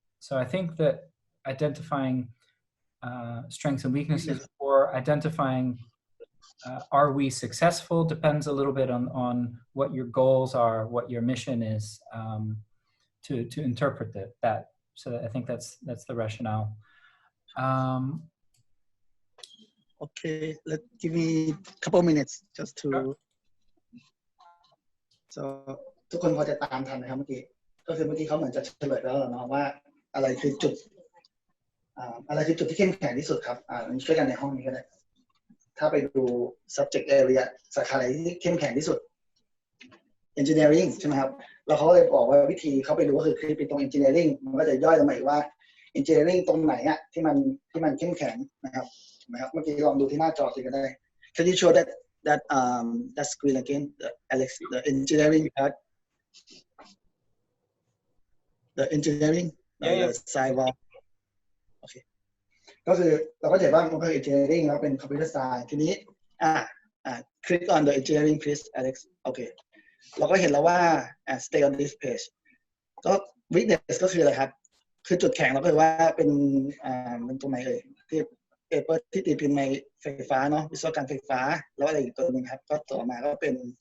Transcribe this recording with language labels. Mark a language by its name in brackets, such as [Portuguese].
[English] So I think that identifying strengths and weaknesses, or identifying are we successful, depends a little bit on what your goals are, what your mission is, to interpret that. So I think that's the rationale. Okay, give me a couple of minutes just to. [Thai] So ทุกคนพอจะตามทันนะครับเมื่อกี้ก็คือเมื่อกี้เขาเหมือนจะเฉลยแล้วเนาะว่าอะไรคือจุดที่เข้มแข็งที่สุดครับช่วยกันในห้องนี้ก็ได้ถ้าไปดู subject area สาขาไหนที่เข้มแข็งที่สุด engineering ใช่ไหมครับแล้วเขาเลยบอกว่าวิธีเขาไปดูก็คือคลิปตรง engineering มันก็จะย่อยลงมาอีกว่า engineering ตรงไหนอะที่มันเข้มแข็งนะครับเมื่อกี้ลองดูที่หน้าจอสิก็ได้ [English] Can you show that screen again, Alex? The engineering part, the engineering, the SciVal. Okay. [Thai] ก็คือเราก็จะเห็นว่ามันเป็น engineering แล้วเป็น computer science ทีนี้ [English] click on the engineering please, Alex. Okay. [Thai] เราก็เห็นแล้วว่า [English] stay on this page. [Thai] ก็ weakness ก็คืออะไรครับคือจุดแข็งเราก็คือว่าเป็นมันตรงไหนเอ่ยที่เปเปอร์ที่ตีพิมพ์ในไฟฟ้าเนาะวิศวกรรมไฟฟ้าแล้วอะไรอีกตัวนึงครับก็ต่อมาก็เป็น